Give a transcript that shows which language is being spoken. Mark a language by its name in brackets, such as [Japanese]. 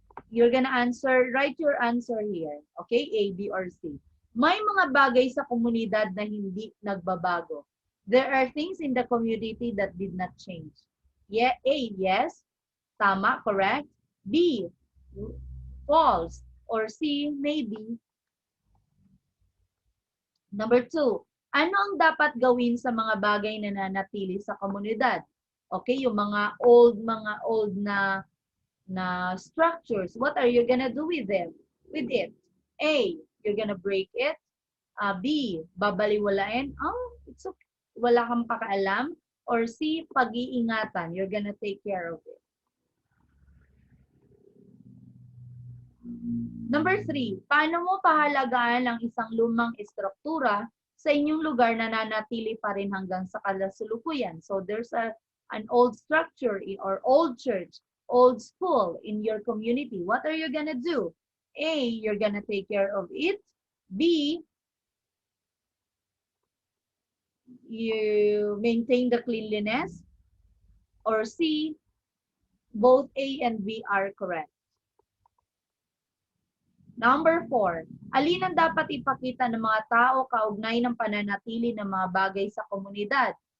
[English] You're gonna write your answer here. Okay, A, B, or C. [Filipino] May mga bagay sa komunidad na hindi nagbabago. [English] There are things in the community that did not change. Yeah, A, yes. [Filipino] Tama, [English] correct. B, false. Or C, maybe. [Filipino] Number 2, ano ang dapat gawin sa mga bagay na nanatili sa komunidad? [English] Okay, [Filipino] yung mga [English] old na structures. What are you gonna do with them? With it? A, you're gonna break it. [Filipino] B, babaliwalain. [English] Oh, it's okay. [Filipino] Wala kang pakaalam. Or C, pag-iingatan. [English] You're gonna take care of it. [Filipino] Number 3, paano mo pahalagaan ang isang lumang estruktura sa inyong lugar na nanatili pa rin hanggang sa kasalukuyan? [English] So there's an old structure or old church, old school in your community. What are you gonna do? A, you're gonna take care of it. B, you maintain the cleanliness. Or C, both A and B are correct. [Filipino] Number 4, alin ang dapat ipakita ng mga tao kaugnay ng pananatili ng mga bagay sa komunidad?